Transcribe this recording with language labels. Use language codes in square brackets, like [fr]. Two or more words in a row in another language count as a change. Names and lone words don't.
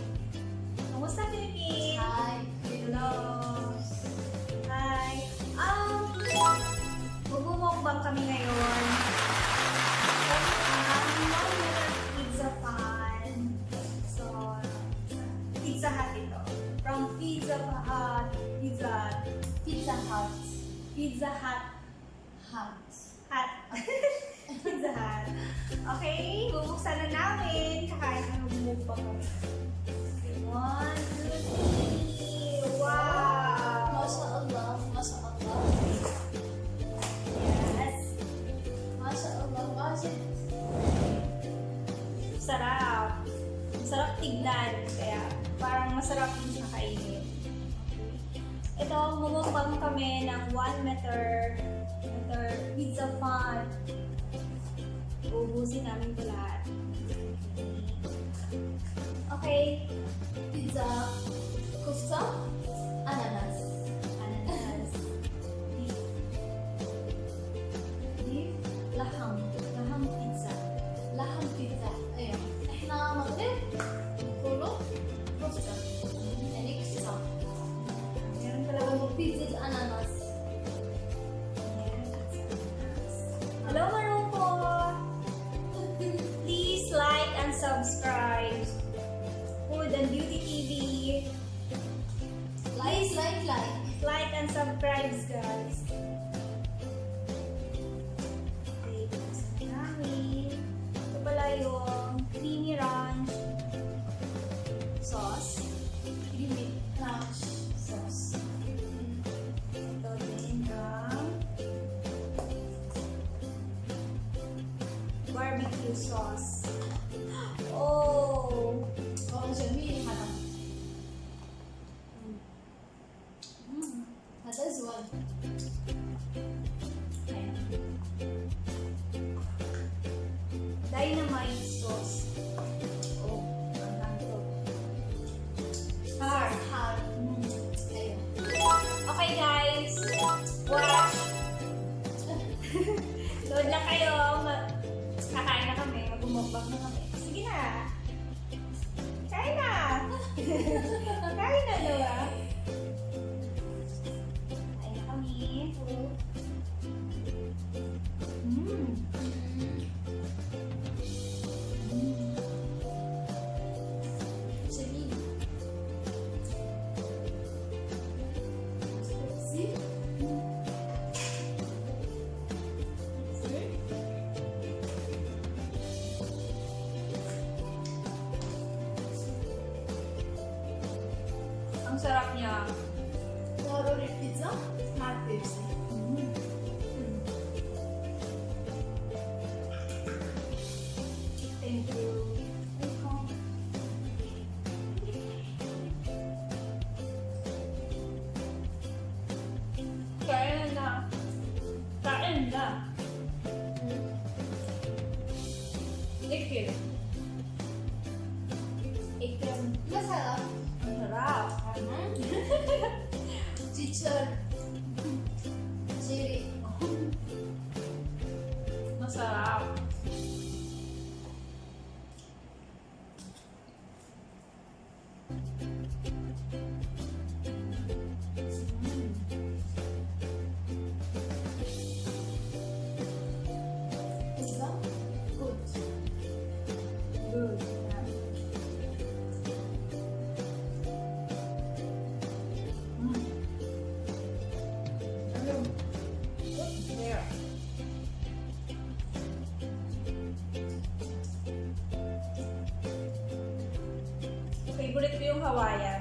[tl] Kamusta, Philippines? [en] Hi, Hello. Hi. [tl] Magmumukbang kami ngayon. [en] Pizza fan. [tl] So, Pizza Hut ito. [en] From Pizza Hut. Pizza Hut. Pizza Hut. Hut. Hut. Pizza Hut. [tl] Okay, bubuksan na namin. Kakain na magmumukbang kami. 1, 2, 3. [en] Wow! [ar] ما شاء الله ما شاء الله. [en] Yes. [ar] ما شاء الله ما شاء [tl] Sarap. Masarap tignan. Kaya parang masarap din siya kainin. Ito, mumukbang kami ng [en] 1 meter pizza fan. [tl] Uubusin namin ito lahat. [en] Okay. [ar] Pizza. Kufta. Ananas. Ananas. Beef. Beef. Laham. Laham pizza. لحم بيتزا. ايوه. احنا مغرب نقولوا كفتة. يعني كفتة. [tl] Meron talaga [ar] وبيتزا الأناناس. [en] Hello, Marungko! Please like and subscribe. Food and Beauty TV. [ar] لايك لايك لايك. [en] Like and subscribe, guys. Okay, [tl] buksan namin. Ito pala yung [en] creamy ranch sauce. Creamy ranch sauce. [tl] Ito din ang [en] barbecue sauce. Oh! [ar] جميل هذا. هذا زوال. [en] Ayan. Dynamite sauce. [tl] Oh, ang dami to. Hard. [ar] حار. ايوه. [en] Okay, guys. Watch. [tl] Load na kayo. Kakain na kami. Magumukbang na kami. Sige na. Kain na. Kain na, diba? Kain na kami. Mm. [ar] جميل. زين. [tl] Ang sarap niya. [ar] ضروري البيتزا مع البيبسي. [en] Thank you. [tl] Kain na. Kain na. Ikin. Ikin. [ar] مثلا [tl] Ang sarap. [en] Teacher Jerry. [tl] Masarap. [en] pizza good. Good. There. [tl] Favorite ko yung Hawaiian.